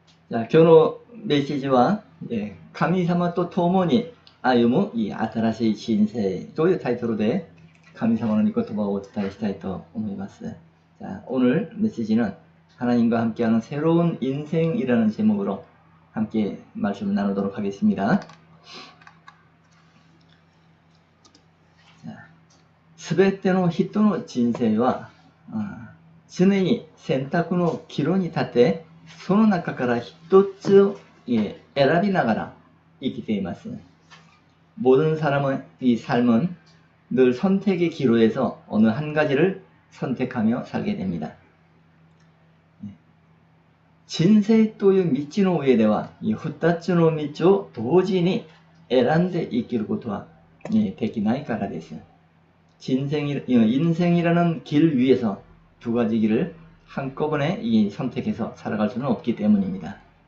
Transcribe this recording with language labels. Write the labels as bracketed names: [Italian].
[Japanese] じゃあ今日のメッセージは、神様と共に歩む이新しい人生というタイトルで神様の御言葉をお伝えしたいと思います。 [Korean] 자, 오늘 메시지는 하나님과 함께하는 새로운 인생이라는 제목으로 함께 말씀 나누도록 하겠습니다. [Japanese] 자, 全ての人の人生は常に選択の岐路に立ってその中から一つを選びながら生きています。 [Korean] 모든 사람은 이 삶은 늘 선택의 기로에서 어느 한 가지를 선택하며 살게 됩니다. [Japanese] 人生という道の上では二つの道を同時に選んで生きることはできないからです。 [Korean] 인생이라는 길 위에서 두 가지 길을 한꺼번에 선택해서 살아갈 수는 없기 때문입니다.